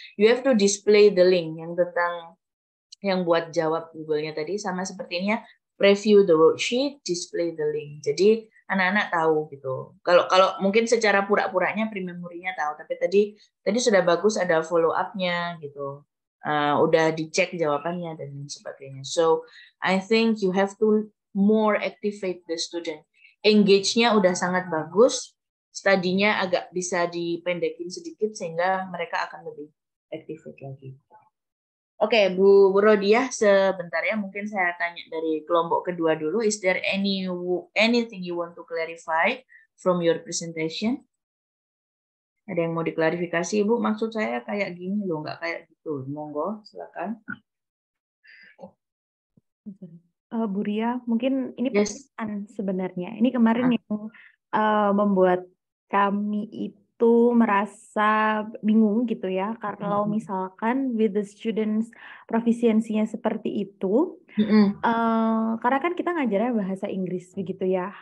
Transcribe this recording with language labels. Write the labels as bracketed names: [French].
[English] You have to display the link [Indonesian] yang tentang yang buat jawab Google-nya tadi sama sepertinya [English] preview the worksheet, display the link. [Indonesian] Jadi anak-anak tahu gitu. Kalau mungkin secara pura-puranya pre-memorinya tahu, tapi tadi sudah bagus ada follow up-nya gitu. Udah dicek jawabannya dan lain sebagainya. [English] So I think you have to more activate the student. [Indonesian] Engage-nya udah sangat bagus, studinya agak bisa dipendekin sedikit sehingga mereka akan lebih activate lagi. Oke, Bu Rodiah, sebentar ya. Mungkin saya tanya dari kelompok kedua dulu. [English] Is there anything you want to clarify from your presentation? [Indonesian] Ada yang mau diklarifikasi, Bu? Maksud saya kayak gini loh, nggak kayak gitu. Monggo, silakan. Bu Ria, mungkin ini pertanyaan sebenarnya. Ini kemarin yang membuat kami itu merasa bingung gitu ya, kalau misalkan [English] with the students [Indonesian] profisiensinya seperti itu, karena kan kita ngajarnya bahasa Inggris begitu ya.